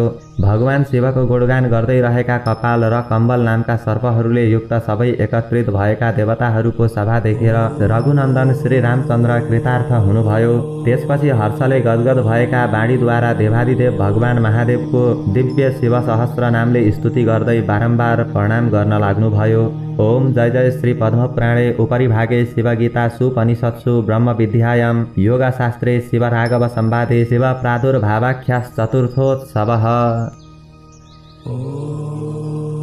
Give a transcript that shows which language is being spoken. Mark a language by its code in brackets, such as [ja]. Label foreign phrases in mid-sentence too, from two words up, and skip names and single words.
[ne] भगवान शिवको गुणगान गर्दै रहेका कपाल र कम्बल नामका सर्पहरूले युक्त सबै एकत्रित भएका देवताहरूको सभा देखेर रघुनन्दन श्री रामचन्द्र कृतार्थ हुनुभयो। त्यसपछि हर्षले गदगद भएका वाणीद्वारा देवादिदेव भगवान महादेवको दिव्य शिव सहस्र नामले स्तुति गर्दै बारम्बार प्रणाम गर्न लाग्नुभयो। [sa] ओम जय जय श्री पद्मपुराणे उपरिभागे शिवगीता सुपनिषत्सु ब्रह्मविद्यायां योगशास्त्रे शिवराघव संवादे शिव प्रादुर्भावाख्याश्चतुर्थोत्सवः।